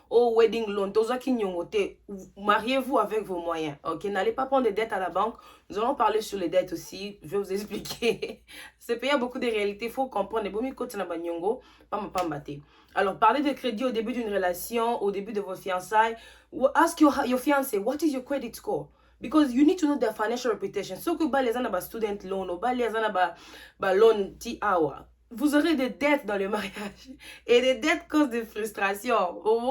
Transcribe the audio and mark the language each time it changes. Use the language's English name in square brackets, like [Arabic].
[French] Au wedding loan, mariez-vous avec vos moyens, ok? N'allez pas prendre des dettes à la banque. Nous allons parler sur les dettes aussi. Je vais vous expliquer. Ce pays a beaucoup de réalités. Il faut comprendre. Alors, parlez de crédit au début d'une relation, au début de vos fiançailles. [English] Ask your fiancé, what is your credit score? Because you need to know their financial reputation. [French] So que les gens ont student loan ou les gens ont loan hour. Vous aurez des dettes dans le mariage. Et des dettes causent des frustrations.